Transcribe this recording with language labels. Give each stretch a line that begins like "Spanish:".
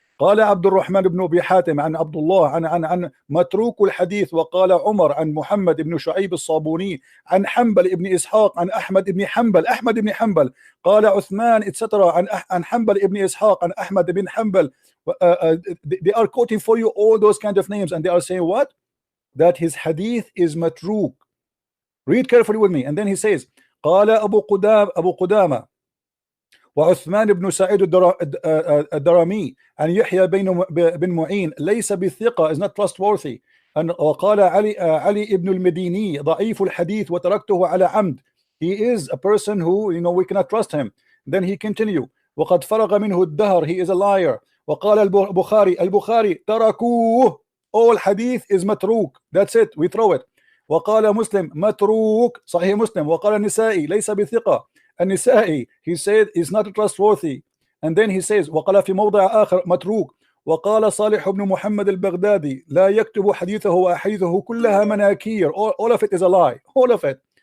Arabic: قال عبد الرحمن بن أبي حاتم عن عبد الله عن متروك الحديث، وقال عمر عن محمد بن شعيب الصابوني عن حنبل بن إسحاق عن أحمد بن حنبل قال عثمان etc. عن حنبل بن إسحاق عن أحمد بن حنبل.
English: They are quoting for you all those kind of names, and they are saying what? That his hadith is matruk. Read carefully with me. And then he says
Arabic: قال أبو قدامة وعثمان بن سعيد الدرمي عن يحيى بن معين ليس بالثقة,
English: is not trustworthy.
Arabic: وقال علي ابن المديني ضعيف الحديث وتركته على عمد.
English: He is a person who, you know, we cannot trust him. Then he continue
Arabic: وقد فرغ منه الدهر,
English: he is a liar.
Arabic: وقال البخاري تركوه,
English: all hadith is matruk, that's it, we throw it.
Arabic: وقال مسلم متروك صحيح مسلم. وقال النسائي ليس بثقة, النسائي
English: he said is not trustworthy. And then he says
Arabic: وقال في موضع آخر متروك. وقال صالح بن محمد البغدادي لا يكتب حديثه وأحاديثه كلها مناكير,
English: all of it is a lie, all of it.